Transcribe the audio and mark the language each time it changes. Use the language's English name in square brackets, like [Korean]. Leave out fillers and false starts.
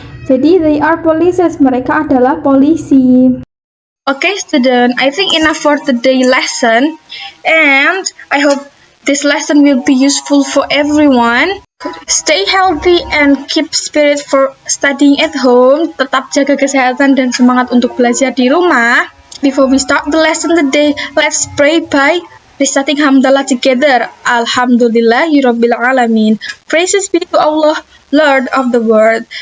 [Indonesian] Jadi [English] they are polices, [Indonesian] mereka adalah polisi. [English] Okay, student, I think enough for today lesson, and I hope this lesson will be useful for everyone. Stay healthy and keep spirit for studying at home. [Indonesian] Tetap jaga kesehatan dan semangat untuk belajar di rumah. [English] Before we start the lesson today, let's pray by reciting hamdalah together. [Arabic] Alhamdulillahirabbil alamin. [English] Praises be to Allah, Lord of the world.